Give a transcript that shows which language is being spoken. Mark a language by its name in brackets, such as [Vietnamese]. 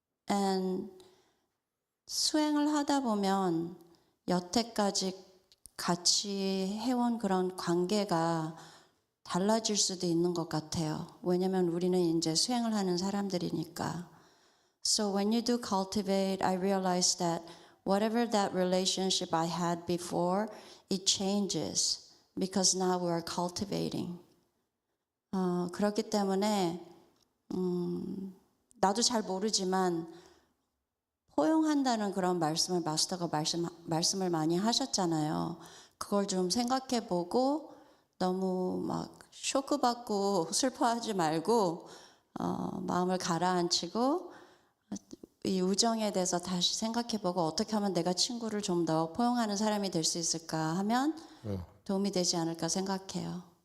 [English] And [Korean] 수행을 하다 보면 여태까지 같이 해온 그런 관계가 달라질 수도 있는 것 같아요. 왜냐면 우리는 이제 수행을 하는 사람들이니까. [English] So when you do cultivate, I realize that whatever that relationship I had before, it changes because now we are cultivating. [Korean] 그렇기 때문에 나도 잘 모르지만 포용한다는 그런 말씀을 마스터가 말씀을 많이 하셨잖아요. 그걸 좀 생각해보고 너무 막 쇼크받고 슬퍼하지 말고 마음을 가라앉히고 이 우정에 대해서 다시 생각해보고 어떻게 하면 내가 친구를 좀 더 포용하는 사람이 될 수 있을까 하면 도움이 되지 않을까 생각해요.